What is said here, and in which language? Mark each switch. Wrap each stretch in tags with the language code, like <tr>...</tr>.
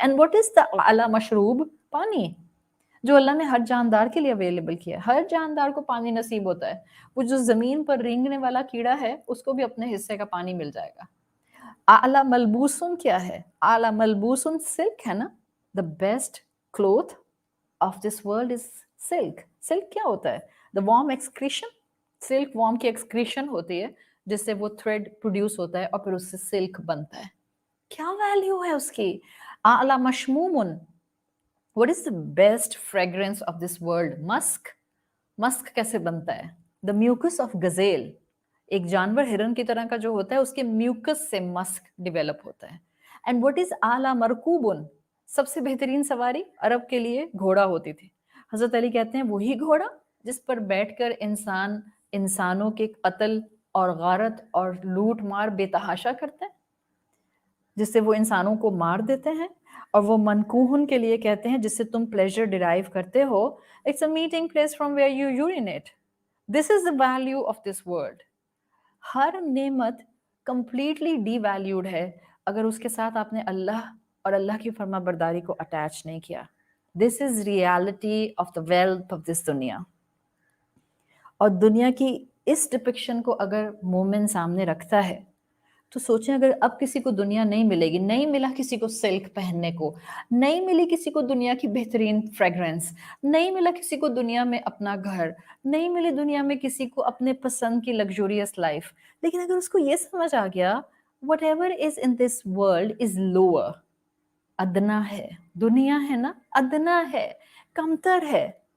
<en>and what is the</en> <ur>اعلیٰ مشروب؟ پانی، جو اللہ نے ہر جاندار کے لیے اویلیبل کیا ہے. ہر جاندار کو پانی نصیب ہوتا ہے. وہ جو زمین پر رینگنے والا کیڑا ہے اس کو بھی اپنے حصے کا پانی مل جائے گا. اعلیٰ ملبوسن کیا ہے؟ اعلیٰ ملبوسن سلک ہے نا.</ur> <en>The best cloth of this world is silk.</en> <ur>Silk کیا ہوتا ہے؟</ur> <en>The worm excretion.</en> <ur>سلک وارم کی ایکسکریشن ہوتی ہے جس سے وہ تھریڈ پروڈیوس ہوتا ہے اور پھر اس سے سلک بنتا ہے. کیا ویلیو ہے اس کی؟ اعلیٰ مشمومن.</ur> <en>What is the best fragrance of this world? Musk. Musk</en> <ur>کیسے بنتا ہے؟</ur> <en>The mucus of gazelle.</en> <ur>ایک جانور ہرن کی طرح کا جو ہوتا ہے اس کے میوکس سے مسک ڈیولپ ہوتا ہے.</ur> <en>And what is</en> <ur>اعلیٰ مرکوبن؟ سب سے بہترین سواری عرب کے لیے گھوڑا ہوتی تھی. حضرت علی کہتے ہیں وہی گھوڑا جس پر بیٹھ کر انسانوں کے قتل اور غارت اور لوٹ مار بے تحاشا کرتے ہیں، جس سے وہ انسانوں کو مار دیتے ہیں. اور وہ منکوہن کے لیے کہتے ہیں جس سے تم پلیزر ڈیرائیو کرتے ہو.</ur> <en>It's a meeting place from where you urinate. This is the value of this world.</en> <ur>ہر نعمت کمپلیٹلی ڈی ویلیوڈ ہے اگر اس کے ساتھ آپ نے اللہ اور اللہ کی فرما برداری کو اٹیچ نہیں کیا.</ur> <en>This is reality of the wealth of this دنیا.</en> <ur>اور دنیا کی اس ڈپکشن کو اگر مومن سامنے رکھتا ہے تو سوچیں اگر اب کسی کو دنیا نہیں ملے گی، نہیں ملا کسی کو سلک پہننے کو، نہیں ملی کسی کو دنیا کی بہترین فریگرنس، نہیں ملا کسی کو دنیا میں اپنا گھر، نہیں ملی دنیا میں کسی کو اپنے پسند کی لگژوریس لائف، لیکن اگر اس کو یہ سمجھ آ گیا</ur> <en>whatever is in this world is lower,</en> <ur>ادنا ہے، دنیا ہے نا ادنا ہے، کمتر ہے.</ur>